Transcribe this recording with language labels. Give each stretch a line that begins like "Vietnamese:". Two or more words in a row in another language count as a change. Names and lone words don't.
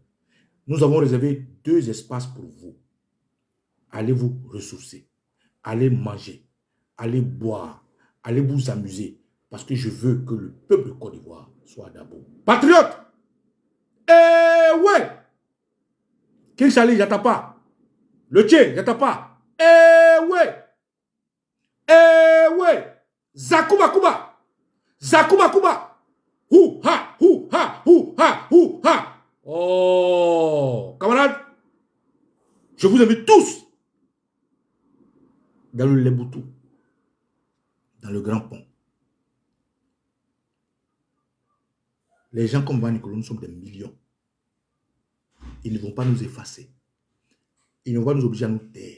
French: Nous avons réservé 2 espaces pour vous. Allez vous ressourcer, allez manger, allez boire, allez vous amuser, parce que je veux que le peuple de Côte d'Ivoire soit d'abord patriote. Eh ouais! King Charlie, j'attends pas. Le Tché, j'attends pas. Eh ouais! Eh ouais! Zakuba Kuba! Zakuba Kuba! Hou ha! Hou ha! Hou ha! Hou ha! Oh! Camarades, je vous invite tous dans le Leboutou, dans le Grand Pont. Les gens comme Van Nicolo, nous sommes des millions. Ils ne vont pas nous effacer. Ils ne vont pas nous obliger à nous taire.